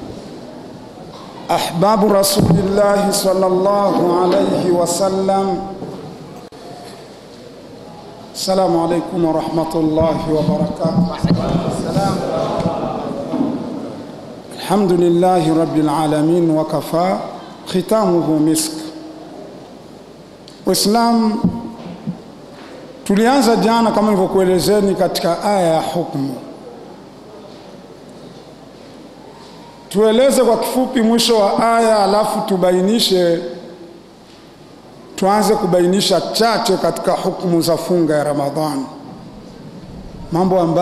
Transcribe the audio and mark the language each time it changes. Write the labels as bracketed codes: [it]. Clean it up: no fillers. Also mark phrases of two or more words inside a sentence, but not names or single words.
[ar] أحباب رسول الله صلى الله عليه وسلم. السلام عليكم ورحمة الله وبركاته. السلام. الحمد لله رب العالمين وكفى ختامه مسك. [sw] Uislamu tulianza jana kama nilivyokuelezeni katika aya ya hukumu. Tueleze kwa kifupi mwisho wa aya alafu tuanze kubainisha chache katika hukumu za funga ya Ramadhani.